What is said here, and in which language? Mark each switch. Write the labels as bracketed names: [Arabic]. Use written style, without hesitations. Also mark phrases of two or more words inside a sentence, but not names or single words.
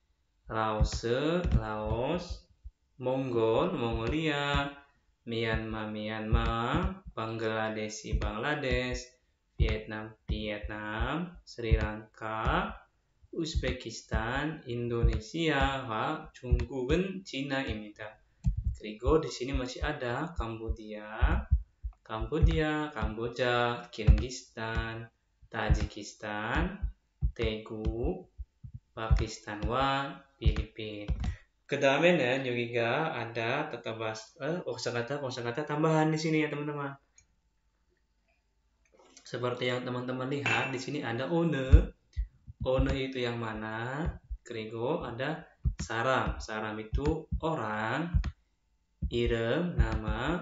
[Indonesian] Laos, Mongol, Mongolia, Myanmar, Bangladesh, Vietnam, Sri Lanka, Uzbekistan, Indonesia, [Korean] 중국은 Cina입니다. [Indonesian] 그리고 di sini masih ada Kamboja, Kirgistan, Tajikistan, Daegu, Pakistan과 Filipina. [Korean] 그 다음에는 여기가 [Indonesian] ada tata bahasa kosakata tambahan di sini ya teman-teman. Seperti yang teman-teman lihat di sini ada one. One itu yang mana? Kerigo ada saram. Saram itu orang. Irem, nama.